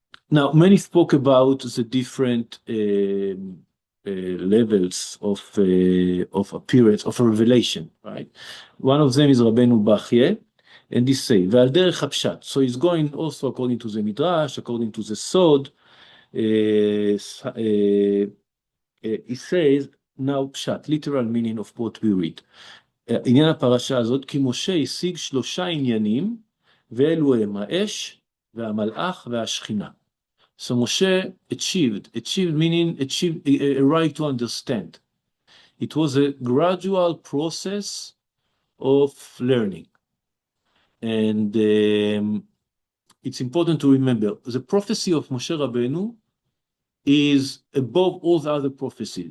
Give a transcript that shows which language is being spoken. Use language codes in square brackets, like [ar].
[en] Now, many spoke about the different levels of appearance, of a revelation, right? One of them is Rabbeinu Bachye, and he say, [he] ועל דרך הפשט. [en] So he's going also according to the Midrash, according to the Sod. He says, now פשט, literal meaning of what we read. [he] עניין הפרשה הזאת, כי משה השיג 3 עניינים, ואלו הם האש, והמלאך והשכינה. [en] So Moshe achieved meaning a right to understand. It was a gradual process of learning. And it's important to remember, the prophecy of Moshe Rabbeinu is above all the other prophecies.